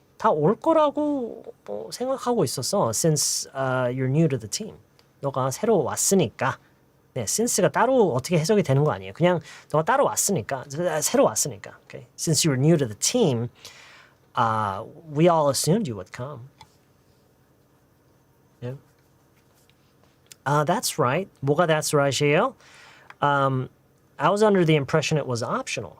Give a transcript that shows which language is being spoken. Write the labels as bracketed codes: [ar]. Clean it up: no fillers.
[ko] 다 올 거라고 뭐 생각하고 있었어. [en] Since you're new to the team. [ko] 너가 새로 왔으니까. 네, since가 따로 어떻게 해석이 되는 거 아니에요. 그냥 너가 따로 왔으니까, 새로 왔으니까. [en] Okay? Since you were new to the team, we all assumed you would come. Yeah. That's right. [ko] 뭐가 [en] that's right이에요? I was under the impression it was optional.